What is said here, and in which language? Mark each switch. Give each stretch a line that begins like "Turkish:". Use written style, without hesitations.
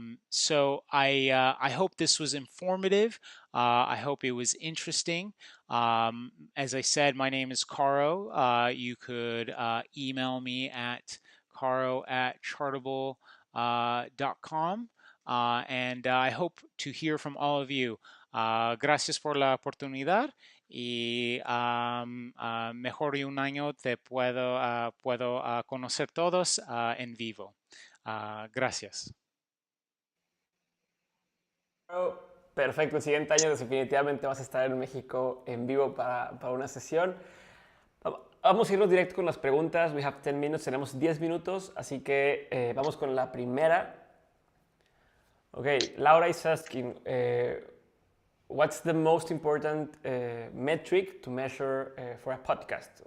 English: So I hope this was informative. I hope it was interesting. As I said, my name is Karo. You could email me at karo@chartable.com. And I hope to hear from all of you.
Spanish: Gracias por la oportunidad. Y mejor de un año te puedo conocer todos en vivo. Gracias. Perfecto, el siguiente año definitivamente vas a estar en México en vivo para una sesión. Vamos a irnos directo con las preguntas.
English: We have 10 minutes,
Spanish: tenemos 10 minutos, así que vamos con la primera.
English: Okay, Laura is asking, what's the most important metric to measure for a podcast?